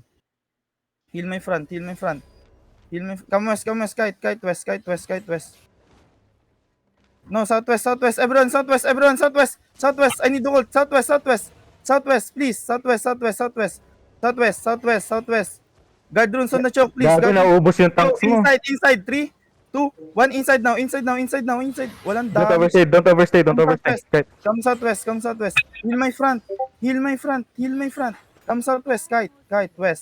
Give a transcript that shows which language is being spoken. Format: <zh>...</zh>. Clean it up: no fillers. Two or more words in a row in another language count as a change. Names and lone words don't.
<en>Heal my front. Come west. Kite west. No, southwest. Everyone, southwest. I need to hold. Southwest, please. Southwest. Guard runes on the choke, please.</en> <tl>Gago, naubos yung tanks mo.</tl> <en>Inside. 3, 2, 1, inside now, inside now, inside now, inside.</en> <tl>Walang</tl> <en>Don't damage. overstay, don't overstay, don't Come overstay. southwest.</en> <tl>Kahit</tl> <en>Come southwest, come southwest. Heal my front, heal my front, heal my front. Come southwest, kite, west.</en>